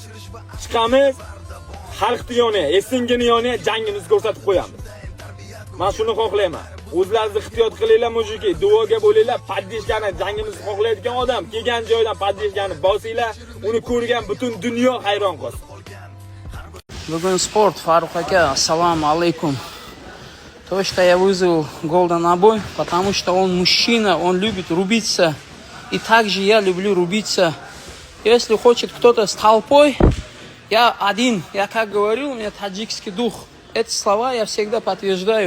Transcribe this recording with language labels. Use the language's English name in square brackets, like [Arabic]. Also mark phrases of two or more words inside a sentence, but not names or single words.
[Uzbek] Chiqamiz, xalqni yoniga, Esengini yoniga jangimizni ko'rsatib qo'yamiz. Men shuni xohlayman. O'zlaringiz ehtiyot qilinglar mujiki, duoga bo'linglar, podдержканы jangimizni xohlaydigan odam kelgan joydan podдержканы bosinglar, uni ko'rgan butun dunyo hayron qolsin. Bugun sport, Farruh aka, assalomu alaykum. [Russian] То, что я вызвал Голда на бой, потому что он мужчина, он любит рубиться. И также я люблю рубиться. Если хочет кто-то с толпой, я один. Я как говорил, у меня таджикский дух. Эти слова я всегда подтверждаю.